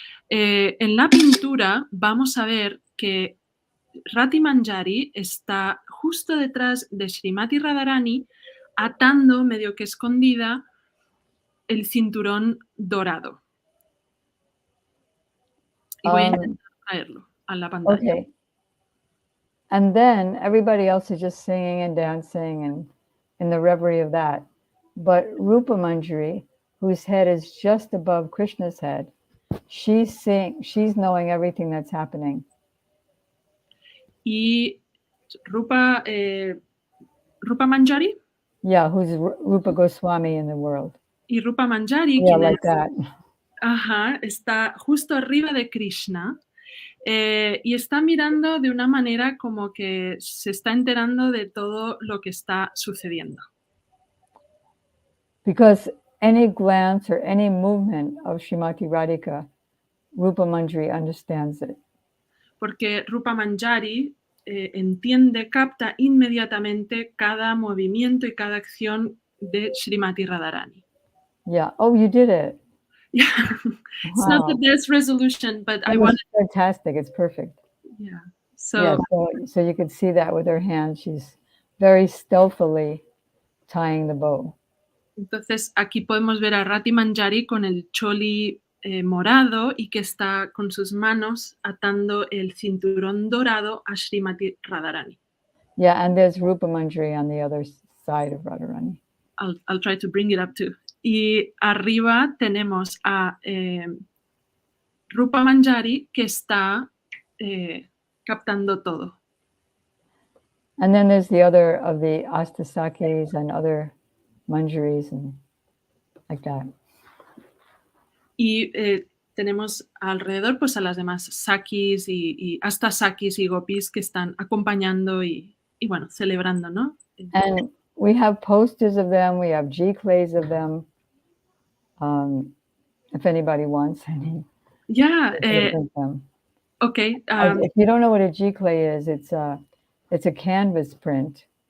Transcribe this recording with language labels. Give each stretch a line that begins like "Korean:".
Spanish: En la pintura vamos a ver que Rati Manjari está justo detrás de Srimati Radharani atando medio que escondida el cinturón dorado. Y voy a intentar traerlo a la pantalla.
English: Okay. And then everybody else is just singing and dancing and in the reverie of that. But Rupa Manjari, whose head is just above Krishna's head, she's knowing everything that's happening.
Spanish: Y Rupa Manjari?
English: Yeah, who's Rupa Goswami in the world.
Spanish: Y Rupa Manjari,
English: yeah, like that.
Spanish: Ajá, está justo arriba de Krishna y está mirando de una manera como que se está enterando de todo lo que está sucediendo.
English: Because any glance or any movement of Srimati Radhika, Rupa Manjari understands it.
Spanish: Porque Rupa Manjari entiende, capta inmediatamente cada movimiento y cada acción de Srimati Radharani.
English: Yeah. Oh, you did it. Yeah. It's not the Wow. best resolution, but I It wanted, was fantastic. It's perfect. yeah. Yeah, So so you could see that with her hand. She's very stealthily tying the bow.
Spanish: entonces aquí podemos ver a Rati Manjari con el choli morado y que está con sus manos atando el cinturón dorado a Srimati Radharani.
English: Yeah, and there's Rupa Manjari on the other side of Radharani. I'll try to bring it up too.
Spanish: Y arriba tenemos a Rupa Manjari que está captando todo.
English: And then there's the other of the Astasakis and other Manjaris and like that.
Spanish: Y tenemos alrededor pues a las demás sakis y hasta sakis y gopis que están acompañando y bueno, celebrando, ¿no?
English: And we have posters of them. We have G-clays of them. If anybody wants any. Yeah, Them. okay. If you don't know what a G-clay is, it's a canvas print.